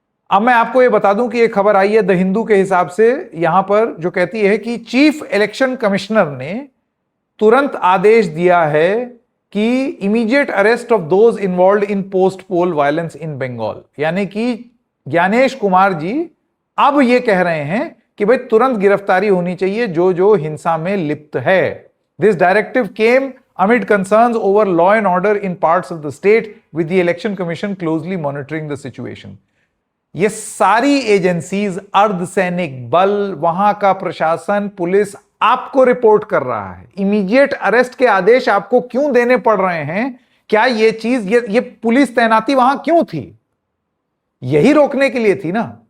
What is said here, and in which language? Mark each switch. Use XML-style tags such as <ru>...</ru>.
<hi>अब मैं आपको ये बता दूं कि एक खबर आई है द हिंदू के हिसाब से, यहां पर जो कहती है कि चीफ इलेक्शन कमिश्नर ने तुरंत आदेश दिया है कि</hi> <en>Immediate arrest of those involve in post poll violence in Bengal.</en> <hi>यानी कि ज्ञानेश कुमार जी अब ये कह रहे हैं कि भाई तुरंत गिरफ्तारी होनी चाहिए जो जो हिंसा में लिप्त है।</hi> <en>This directive came amid concerns over law and order in parts of the state, with the election commission closely monitoring the situation.</en> <hi>ये सारी एजेंसीज, अर्धसैनिक बल, वहां का प्रशासन, पुलिस आपको रिपोर्ट कर रहा है। इमीडिएट अरेस्ट के आदेश आपको क्यों देने पड़ रहे हैं? क्या ये चीज, ये पुलिस तैनाती वहां क्यों थी? यही रोकने के लिए थी ना।</hi>